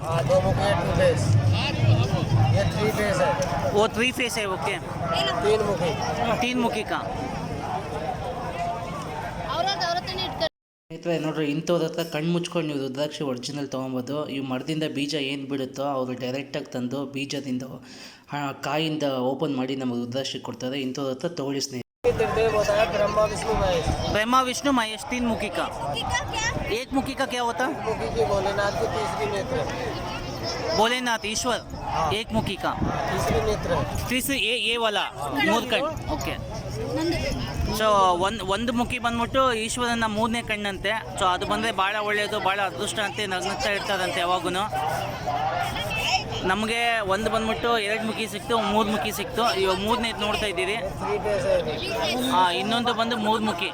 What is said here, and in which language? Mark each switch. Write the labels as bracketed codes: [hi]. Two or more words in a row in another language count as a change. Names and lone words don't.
[hi] हाँ, 2 मुखी है, 2 फेस. ये 3 फेस है. वो 3 फेस है. ओके, 3 मुखी. 3 मुखी का. [kn] ಸ್ನೇಹಿತರೆ ನೋಡ್ರಿ, ಇಂಥವ್ರ ಹತ್ರ ಕಣ್ಣು ಮುಚ್ಕೊಂಡು ನೀವು ರುದ್ರಾಕ್ಷಿ ಒರಿಜಿನಲ್ ತೊಗೊಬೋದು. ಈ ಮರದಿಂದ ಬೀಜ ಏನು ಬಿಡುತ್ತೋ ಅವರು ಡೈರೆಕ್ಟಾಗಿ ತಂದು ಬೀಜದಿಂದ ಕಾಯಿಂದ ಓಪನ್ ಮಾಡಿ ನಮಗೆ ರುದ್ರಾಕ್ಷಿ ಕೊಡ್ತಾರೆ. ಇಂಥವ್ರ ಹತ್ರ ತೊಗೊಳ್ಳಿ ಸ್ನೇಹಿತರೆ. [hi] ब्रह्मा विष्णु महेश 3 मुखी का. 1 मुखी का क्या होता? भोलेनाथ की तीसरी नेत्र. भोलेनाथ ईश्वर 1 मुखी का. तीसरी ये वाला मूर्खंड. ओके. [kn] ಸೊ ಒಂದು ಮುಖಿ ಬಂದ್ಬಿಟ್ಟು ಈಶ್ವರನ 3ನೇ ಕಣ್ಣಂತೆ. ಸೊ ಅದು ಬಂದರೆ ಭಾಳ ಒಳ್ಳೆಯದು, ಭಾಳ ಅದೃಷ್ಟ ಅಂತೆ, ನಗ್ನಗ್ತಾ ಇರ್ತಾರಂತೆ ಯಾವಾಗೂ. ನಮಗೆ ಒಂದು ಬಂದ್ಬಿಟ್ಟು 2 ಮುಖಿ ಸಿಕ್ತು, 3 ಮುಖಿ ಸಿಕ್ತು. ಇವಾಗ 3ನೇ ನೋಡ್ತಾ ಇದ್ದೀರಿ. ಇನ್ನೊಂದು ಬಂದು 3 ಮುಖಿ.